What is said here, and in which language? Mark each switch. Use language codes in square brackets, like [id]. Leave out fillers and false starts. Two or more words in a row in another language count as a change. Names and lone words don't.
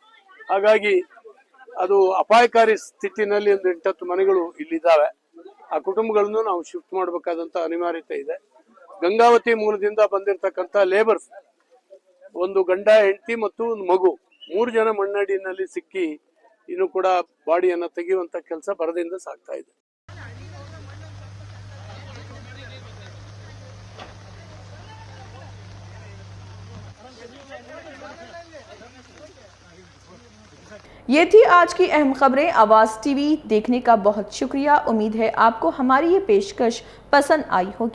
[kn] ಹಾಗಾಗಿ ಅದು ಅಪಾಯಕಾರಿ ಸ್ಥಿತಿನಲ್ಲಿ ಒಂದು 8-10 ಮನೆಗಳು ಇಲ್ಲಿದ್ದಾವೆ. ಆ ಕುಟುಂಬಗಳನ್ನು ನಾವು ಶಿಫ್ಟ್ ಮಾಡಬೇಕಾದಂತ ಅನಿವಾರ್ಯತೆ ಇದೆ. ಗಂಗಾವತಿ ಮೂಲದಿಂದ ಬಂದಿರತಕ್ಕಂಥ ಲೇಬರ್ಸ್, ಒಂದು ಗಂಡ ಹೆಂಡತಿ ಮತ್ತು ಒಂದು ಮಗು, 3 ಜನ ಮಣ್ಣಡಿನಲ್ಲಿ ಸಿಕ್ಕಿ ಇನ್ನು ಕೂಡ ಬಾಡಿಯನ್ನ ತೆಗೆಯುವಂತ ಕೆಲಸ ಭರದಿಂದ ಸಾಗ್ತಾ ಇದೆ. [hi] ये थी आज की अहम खबरें। आवाज़ टीवी देखने का बहुत शुक्रिया। उम्मीद है आपको हमारी ये पेशकश पसंद आई होगी।